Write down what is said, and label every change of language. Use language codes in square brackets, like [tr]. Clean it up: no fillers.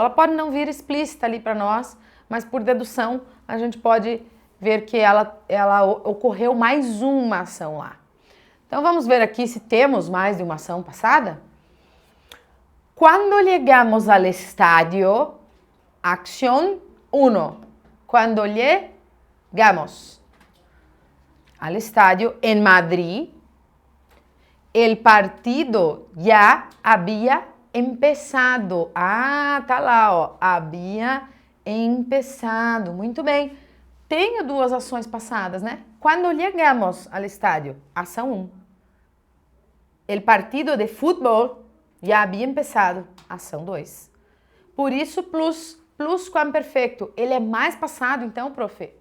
[pt] Ela pode não vir explícita ali para nós, mas por dedução a gente pode ver que ela ocorreu mais uma ação lá. Então vamos ver aqui se temos mais de uma ação passada. Quando chegamos ao estádio, acción 1. [es] Quando llegamos al estadio en Madrid, el partido ya había empezado. [pt] Ah, tá lá, ó. Había empezado. Muito bem. Tenho duas ações passadas, né? Quando chegamos ao estádio, ação 1. [es] El partido de fútbol já havia empezado, [pt] ação 2. Por isso, pluscuamperfecto. Ele é mais passado, então, prof?